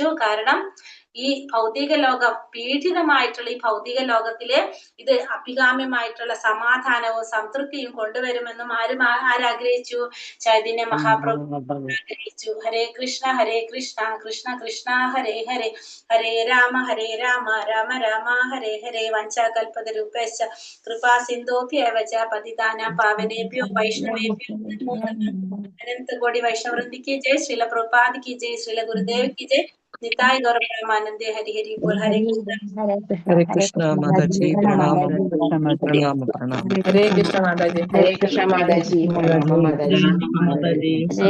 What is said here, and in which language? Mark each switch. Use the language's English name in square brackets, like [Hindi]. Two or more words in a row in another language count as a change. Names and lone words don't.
[Malayalam] കാരണം ഈ ഭൗതിക ലോകം, പീഡിതമായിട്ടുള്ള ഈ ഭൗതിക ലോകത്തില് ഇത് അഭികാമ്യമായിട്ടുള്ള സമാധാനവും സംതൃപ്തിയും കൊണ്ടുവരുമെന്നും ആരാഗ്രഹിച്ചു? ചൈതന്യ മഹാപ്രഭു ആഗ്രഹിച്ചു. [Sanskrit] ഹരേ കൃഷ്ണ കൃഷ്ണ കൃഷ്ണ ഹരേ ഹരേ, ഹരേ രാമ രാമ രാമ ഹരേ ഹരേ. വഞ്ചാകൽപതരൂപേശ്ച കൃപാ സിന്ധോഭ്യവ ച പതിതാനാം പാവനേഭ്യോ വൈഷ്ണവേഭ്യോ [Hindi] अनंत कोटि वैष्णव वृंद की जय, श्रील प्रभुपाद की जय, श्रील गुरुदेव की जय, [Bangla] নিতাই গৌর পরমানন্দে হরি হরি বোল। [Hindi] हरे कृष्ण माताजी प्रणाम प्रणाम प्रणाम। हरे कृष्ण माताजी। हरे कृष्ण माताजी। प्रणाम माताजी।